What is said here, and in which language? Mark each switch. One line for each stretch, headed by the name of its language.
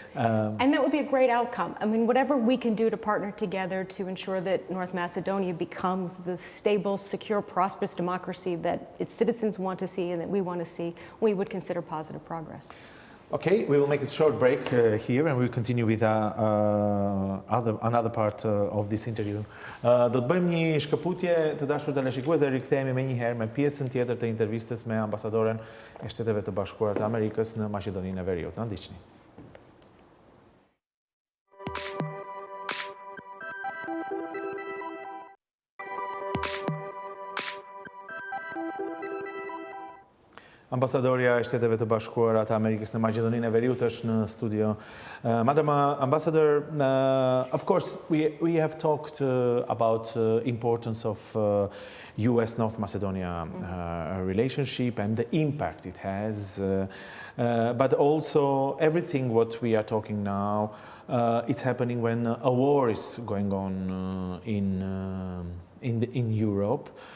English: And that would be a great outcome. I mean, whatever we can do to partner together to ensure that North Macedonia becomes the stable, secure, prosperous democracy that its citizens want to see and that we want to see, we would consider positive progress. Okay, we will make a short break here and we'll continue with another part of this interview.
Albanian: Do të bëjmë një shkëputje të dashur teleshikues dhe rikthehemi më njëherë me pjesën tjetër të intervistës me ambasadoren e Shteteve të Bashkuara të Amerikës në Maqedoninë e Veriut. Na ndiqni. Ambasadorja e Shteteve të Bashkuara të Amerikës në Maqedoninë e Veriut është në studio.
English: Madam Ambassador, of course we have talked about importance of US-North Macedonia relationship and the impact it has, but also everything what we are talking now, it's happening when a war is going on in Europe.